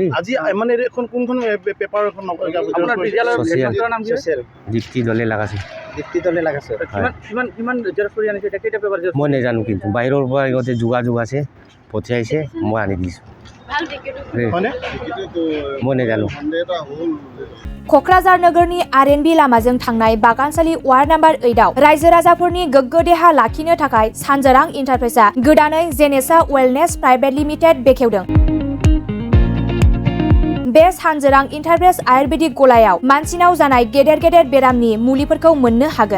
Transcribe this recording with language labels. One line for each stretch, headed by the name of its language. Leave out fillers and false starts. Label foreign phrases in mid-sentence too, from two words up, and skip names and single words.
Assamese: আজি মানে এখন কোনখন পেপাৰ এখন দীপ্তি দলে লাগাছে কিমান জেৰক্স কৰি আনিছে এতিয়া কেইটা পেপাৰ মই নাজানো কিন্তু বাহিৰৰ পৰা ইহঁতে যোগাযোগ আছে পঠিয়াইছে মই আনি দিছোঁ মই নাজানো
Bodo: क'क्राझार नोगोरनि आरएनबि लामाजों थांनाय बागानसालि वार्ड नम्बर 8 आव रायजो राजाफोरनि गोग्गो देहा लाखिनो थाखाय सानजोरां इन्टारप्राइजआ गोदानै जेनेसा वेलनेस प्राइभेट लिमिटेड बेखेवदों। बे सानजोरां इन्टारप्राइज आयुर्वेदिक गलायाव मानसिनाव जानाय गेदेर गेदेर बेरामनि मुलिफोरखौ मोननो हागोन।